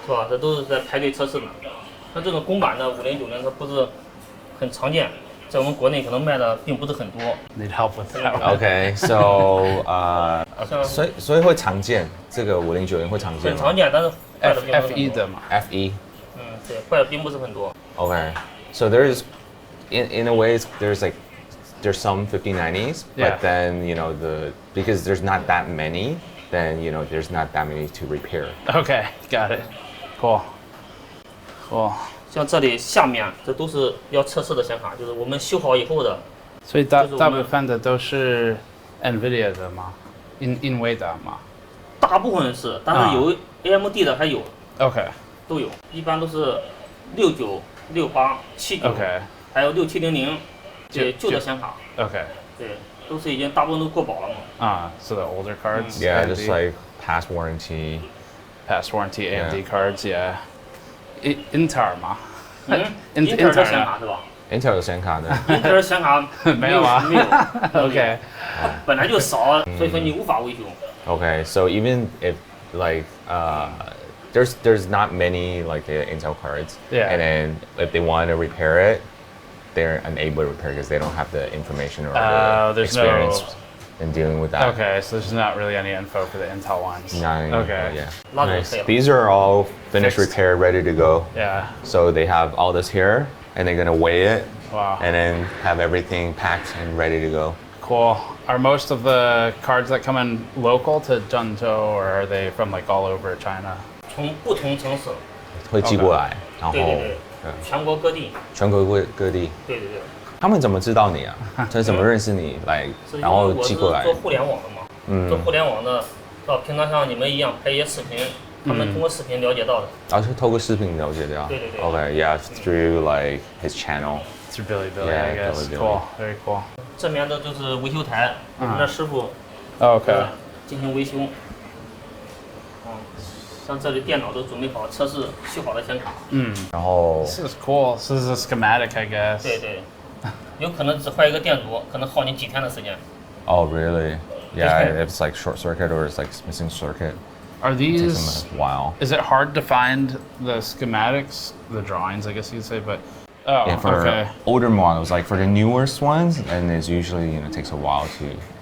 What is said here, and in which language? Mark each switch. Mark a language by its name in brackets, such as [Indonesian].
[Chinese] 是吧？这都是在排队测试的。像这种公版的5090，它不是很常见，在我们国内可能卖的并不是很多。 [English] Need help with that? Okay, so [Chinese] 所以会常见，这个5090会常见吗？很常见，但是坏的并不是很多。 F1的嘛。 F1。嗯，对，坏的并不是很多。 [English] Okay, so there's in a way there's some 5090s, but then because there's not that many, then there's not that many to repair. Okay, got it. Cool. [Chinese] 像这里下面这都是要测试的显卡，就是我们修好以后的。所以大部分的都是 NVIDIA 的吗？NVIDIA 吗？大部分是，但是有 AMD 的还有。 [English] OK。 [Chinese] 都有，一般都是69、68、79，还有6700，这旧的显卡。 [English] OK。 [Chinese] 对，都是已经大部分都过保了嘛。 [English] 啊，so the older cards. Yeah, just like past warranty. Past warranty AMD cards, yeah. [Chinese] Intel 吗？Intel 的显卡是吧？Intel 的显卡的。 Intel 的显卡没有啊？没有。 [English] OK。 [Chinese] 本来就少，所以说你无法维修。 [English] Okay, so even if like there's not many like the Intel cards, and then if they want to repair it, they're unable to repair because they don't have the information or the experience in dealing with that. Okay, so there's not really any info for the Intel ones. Not any okay. Info, yeah. Nice. These are all finished, repaired, ready to go. Yeah. So they have all this here, and they're gonna weigh it, wow, and then have everything packed and ready to go. Cool. Are most of the cards that come in local to Zhengzhou, or are they from like all over China? [Chinese] 从不同城市会寄过来，然后对，全国各地。全国各地。对对对。他们怎么知道你啊？他怎么认识你来，然后寄过来？做互联网的嘛，做互联网的，平常像你们一样拍一些视频，他们通过视频了解到的。然后是透过视频了解到。对对对。 [English] Okay, yeah, through like his channel. Through Bilibili, I guess. Cool, very cool. [Chinese] 这边的就是维修台，我们的师傅 [English] ，OK， [Chinese] 进行维修。像这里电脑都准备好，测试修好的显卡。然后。 [English] This is cool. This is a schematic, I guess. [Chinese] 对对。有可能只坏一个电阻，可能耗你几天的时间。 [English] Oh, really? Yeah, if it's like short circuit or it's like missing circuit. Are these? It takes them a while. Is it hard to find the schematics, the drawings, I guess you'd say, but. Oh, yeah, for okay. older models, like for the newest ones, and it's usually takes a while to.